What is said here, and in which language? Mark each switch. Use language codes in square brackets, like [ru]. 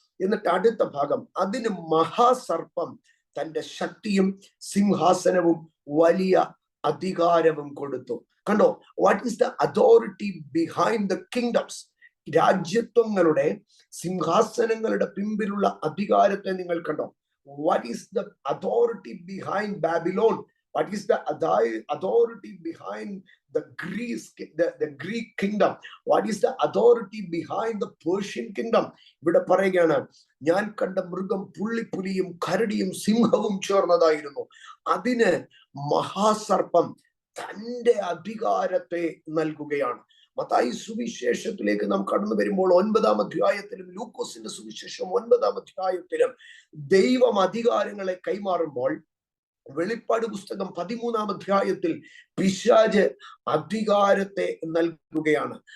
[ml] എന്നിട്ട് അടുത്ത ഭാഗം, അതിന് മഹാസർപ്പം തന്റെ ശക്തിയും സിംഹാസനവും വലിയ അധികാരവും കൊടുത്തു. കണ്ടോ, [en] What is the authority behind the kingdoms? [ml] രാജ്യത്വങ്ങളുടെ, സിംഹാസനങ്ങളുടെ പിമ്പിലുള്ള അധികാരത്തെ നിങ്ങൾ കണ്ടോ? [en] What is the authority behind Babylon? What is the authority behind the Greek kingdom? What is the authority behind the Persian kingdom? [ml] ഇവിടെ പറയുകയാണ്, ഞാൻ കണ്ട മൃഗം പുള്ളിപ്പുലിയും കരടിയും സിംഹവും ചേർന്നതായിരുന്നു. അതിന് മഹാസർപ്പം തന്റെ അധികാരത്തെ നൽകുകയാണ്. മത്തായി സുവിശേഷത്തിലേക്ക് നാം കടന്നു വരുമ്പോൾ 9-ാം അധ്യായത്തിലും ലൂക്കോസിന്റെ സുവിശേഷം 9-ാം അധ്യായത്തിലും ദൈവം അധികാരങ്ങളെ കൈമാറുമ്പോൾ, വെളിപ്പാട് പുസ്തകം 13-ാം അധ്യായത്തിൽ പിശാച് അധികാരത്തെ നൽകുകയാണ്.